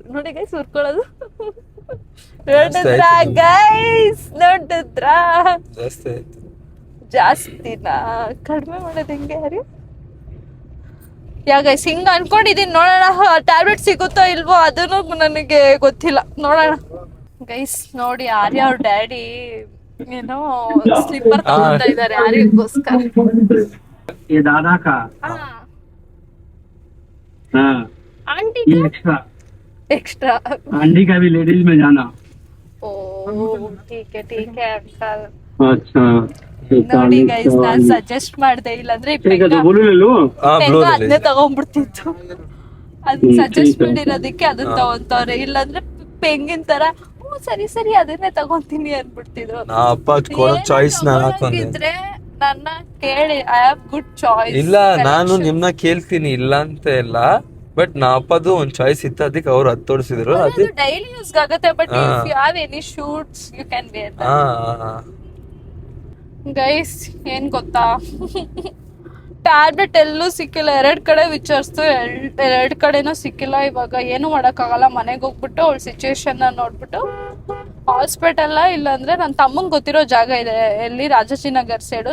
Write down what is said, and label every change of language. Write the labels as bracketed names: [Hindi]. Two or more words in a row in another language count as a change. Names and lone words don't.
[Kannada] ನೋಡಿ ಗೈಸ್ ಹುರ್ಕೊಳ್ಳೋದು ನೋಡಿದ್ರಾ ಜಾಸ್ತಿನಾ ಕಡಿಮೆ ಮಾಡೋದು ಹೆಂಗೆ ಯಾರು ಗೈಸ್ ಹಿಂಗ ಅನ್ಕೊಂಡಿದೀನಿ. ನೋಡೋಣ ಟ್ಯಾಬ್ಲೆಟ್ ಸಿಗುತ್ತೋ ಇಲ್ವೋ ಅದನ್ನು ನನಗೆ ಗೊತ್ತಿಲ್ಲ, ನೋಡೋಣ ಗೈಸ್. ನೋಡಿ ಆರ್ಯ ಅವ್ರ ಡ್ಯಾಡಿ ಏನೋ ಸ್ಲಿಪ್ಪರ್ ತಗೊಂತ ಇದಾರೆ ಆರ್ಯಕ್ಕೋಸ್ಕರ. [Hindi] ये दादा का हाँ आंटी ये का एक्स्ट्रा एक्स्ट्रा आंटी का भी लेडीज में जाना। ओ ठीक है अंकल. अच्छा [Kannada] ನೋಡಿ ಗೈಸ್, ನಾನ್ ಸಜೆಸ್ಟ್ ಮಾಡ್ದೆ, ಇಲ್ಲಾಂದ್ರೆ [Hindi] ठीक है तो बोलो ले लो। [Kannada] ಅದನ್ನೇ ತಗೊಂಡ್ಬಿಡ್ತಿತ್ತು. ಅದನ್ನ ಸಜೆಸ್ಟ್ ಮಾಡಿರೋದಕ್ಕೆ ಅದನ್ನ ತಗೊಂತವ್ರೆ. ಇಲ್ಲಾಂದ್ರೆ ಪೆಂಗಿನ ತರ ಸರಿ ಅದನ್ನೇ ತಗೊಂತೀನಿ ಅನ್ಬಿಡ್ತಿದ್ರು. ಚಾಯ್ಸ್ ಇದ್ರೆ ನನ್ನ ಕೇಳಿ, [English] I have good choice. [Kannada] ಇಲ್ಲ, ನಾನು ನಿಮ್ನ ಕೇಳ್ತೀನಿ, ಇಲ್ಲ ಅಂತ ಇಲ್ಲ. ಬಟ್ ನಾ ಅಪ್ಪದು ಒಂದ್ ಚಾಯ್ಸ್ ಇತ್ತು, ಅದಕ್ಕೆ ಅವ್ರು ಅದು ತೋರಿಸಿದ್ರು. ಅದು [English] daily use [Kannada] ಆಗುತ್ತೆ. [English] But if you have any shoots you can wear that. [Kannada] ಗೈಸ್ ಏನ್ ಗೊತ್ತಾ, ಟ್ಯಾಬ್ಲೆಟ್ ಎಲ್ಲೂ ಸಿಕ್ಕಿಲ್ಲ. 2 ಕಡೆ ವಿಚಾರಿಸ್ತು, 2 ಕಡೆನೂ ಸಿಕ್ಕಿಲ್ಲ. ಇವಾಗ ಏನು ಮಾಡಕ್ಕಾಗಲ್ಲ. ಮನೆಗೆ ಹೋಗ್ಬಿಟ್ಟು ಅವಳ ಸಿಚುವೇಶನ್ ನೋಡ್ಬಿಟ್ಟು ಹಾಸ್ಪಿಟಲ್ ಇಲ್ಲಾಂದ್ರೆ ನನ್ನ ತಮ್ಮಂಗೆ ಗೊತ್ತಿರೋ ಜಾಗ ಇದೆ, ಎಲ್ಲಿ ರಾಜಾಜಿನಗರ್ ಸೈಡು.